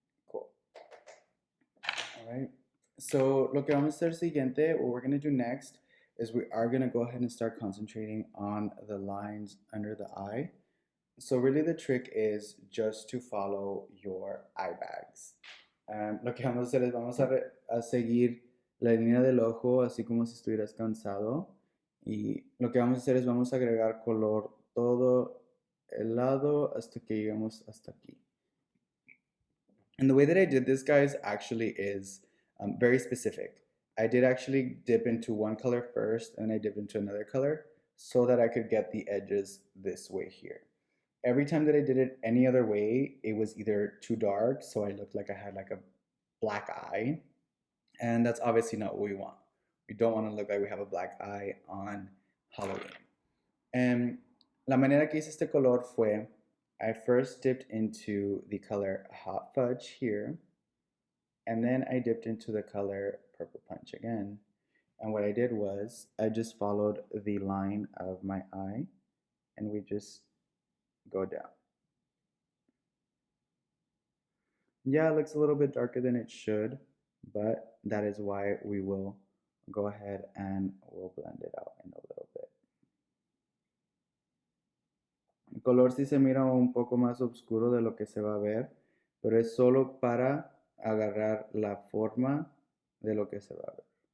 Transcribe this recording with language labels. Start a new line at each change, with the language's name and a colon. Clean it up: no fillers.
English: Cool. Alright. So
Spanish: lo que vamos a hacer siguiente,
English: what we're gonna do next is we are gonna go ahead and start concentrating on the lines under the eye. So really the trick is just to follow your eye bags.
Spanish: Lo que vamos a hacer es vamos a seguir la línea del ojo así como si estuvieras cansado. Y lo que vamos a hacer es vamos a agregar color todo el lado hasta que lleguemos hasta aquí.
English: And the way that I did this, guys, actually is very specific. I did actually dip into one color first and I dip into another color so that I could get the edges this way here. Every time that I did it any other way, it was either too dark, so I looked like I had like a black eye, and that's obviously not what we want. We don't want to look like we have a black eye on Halloween. And
Spanish: la manera que hice este color fue,
English: I first dipped into the color Hot Fudge here, and then I dipped into the color Purple Punch again. And what I did was, I just followed the line of my eye, and we just go down. Yeah, it looks a little bit darker than it should, but that is why we will go ahead and we'll blend it out in a little bit.
Spanish: El color sí se mira un poco más oscuro de lo que se va a ver, pero es solo para agarrar la forma de lo que se va a ver.